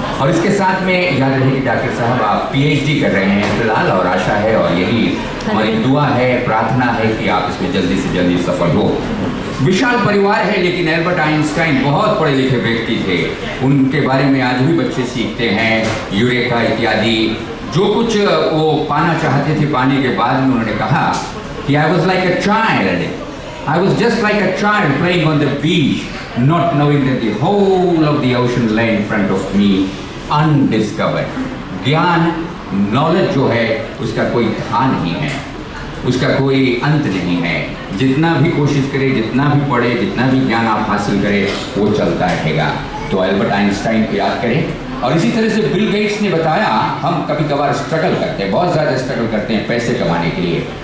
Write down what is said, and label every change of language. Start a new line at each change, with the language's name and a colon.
Hindi: और इसके साथ में याद रहे कि डॉक्टर साहब आप PhD कर रहे हैं फिलहाल, और आशा है और यही हमारी दुआ है, प्रार्थना है कि आप इसमें जल्दी से जल्दी सफल हो। विशाल परिवार है, लेकिन एल्बर्ट आइंस्टाइन बहुत पढ़े लिखे व्यक्ति थे। उनके बारे में आज भी बच्चे सीखते हैं, यूरेका इत्यादि। जो कुछ वो पाना चाहते थे, पाने के बाद में उन्होंने कहा कि
English: I was like a child. I was just like a child playing on the beach, not knowing that the whole of the ocean lay in front of me, undiscovered.
Hindi: ज्ञान, नॉलेज जो है उसका कोई था नहीं है, उसका कोई अंत नहीं है। जितना भी कोशिश करें, जितना भी पढ़े, जितना भी ज्ञान आप हासिल करें, वो चलता रहेगा। तो एल्बर्ट आइंस्टाइन को याद करें। और इसी तरह से बिल गेट्स ने बताया, हम कभी कभार स्ट्रगल करते हैं, बहुत ज़्यादा स्ट्रगल करते हैं पैसे कमाने के लिए।